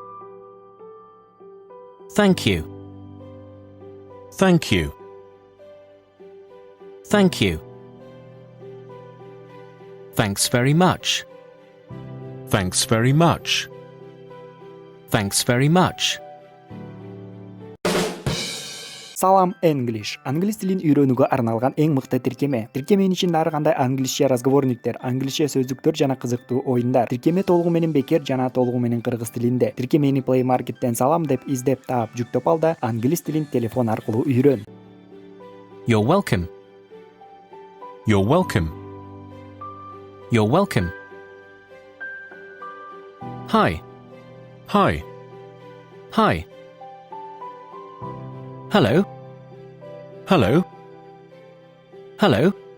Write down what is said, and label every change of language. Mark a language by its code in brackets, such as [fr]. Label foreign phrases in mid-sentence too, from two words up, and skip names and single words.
[en] Thank you. Thank you. Thank you. Thanks very much. Thanks very much. Thanks very much. [ky] Салам Англис. Англис тилин үйрөнүүгө арналган эң мыкты тиркеме. Тиркеменин ичинде ар кандай англисче разговорниктер, англисче сөздүктөр жана кызыктуу оюндар. Тиркеме толугу менен бекер жана толугу менен кыргыз тилинде. Тиркемени Play Market'ten салам деп издеп таап жүктөп ал да англис тилин телефон аркылуу үйрөн. [en] You're welcome. You're welcome. You're welcome. Hi. Hi. Hi. Hello. Hello. Hello.